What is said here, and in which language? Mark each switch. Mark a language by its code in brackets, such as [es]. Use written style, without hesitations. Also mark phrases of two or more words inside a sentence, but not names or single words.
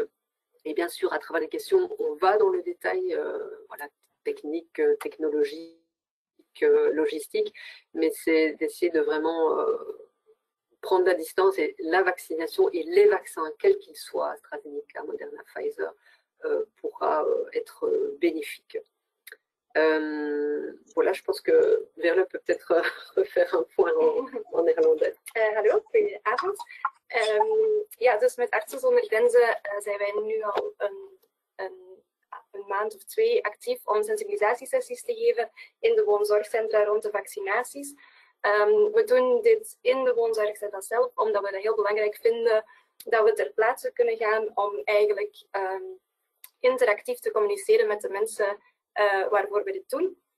[fr] Et bien sûr, à travers les questions, on va dans le détail, voilà, technique, technologique, logistique, mais c'est d'essayer de vraiment prendre la distance, et la vaccination et les vaccins, quels qu'ils soient, AstraZeneca, Moderna, Pfizer, pourra être bénéfique. Voilà, je pense que Verle peut peut-être refaire un point en néerlandais. [nl] Hallo, goedenavond. Ja, dus met Artsen zonder Grenzen zijn wij nu al een maand of 2 actief om sensibilisatiesessies te geven in de woonzorgcentra rond de vaccinaties. We doen dit in de woonzorgcentra zelf, omdat we het heel belangrijk vinden dat we ter plaatse kunnen gaan om eigenlijk interactief te communiceren met de mensen waarvoor we dit doen.